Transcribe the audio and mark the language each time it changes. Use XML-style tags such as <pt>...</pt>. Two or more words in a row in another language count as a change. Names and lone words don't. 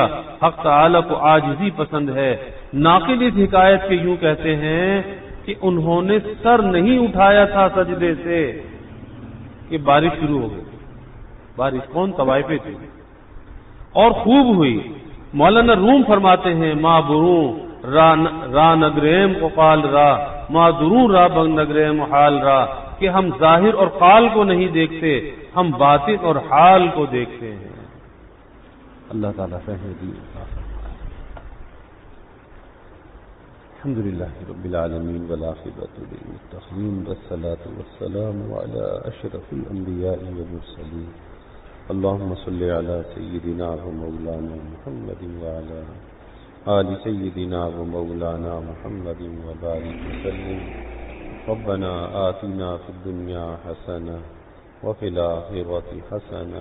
<ur>حق تعالی کو عاجزی پسند ہے۔ ناقل اس حکایت کے یوں کہتے ہیں کہ انہوں نے سر نہیں اٹھایا تھا سجدے سے کہ بارش شروع ہو گئی۔ بارش کون؟ طوائفیں تھی اور خوب ہوئی۔ مولانا روم فرماتے ہیں،</ur> <fa>ما بروں را نگریم قال را، ما دروں را بنگ نگریم حال را،</fa> <ur>کہ ہم ظاہر اور قال کو نہیں دیکھتے، ہم باطن اور حال کو دیکھتے ہیں۔ اللہ تعالیٰ فہم دی۔</ur> <ar>الحمدللہ رب العالمین والعاقبۃ للمتقین والصلاۃ والسلام علی اشرف الانبیاء والمرسلین، اللهم صل على سيدنا ومولانا محمد وعلى آل سيدنا ومولانا محمد وبارك وسلم ربنا آتنا في الدنيا حسنة وفي الآخرة حسنة</ar>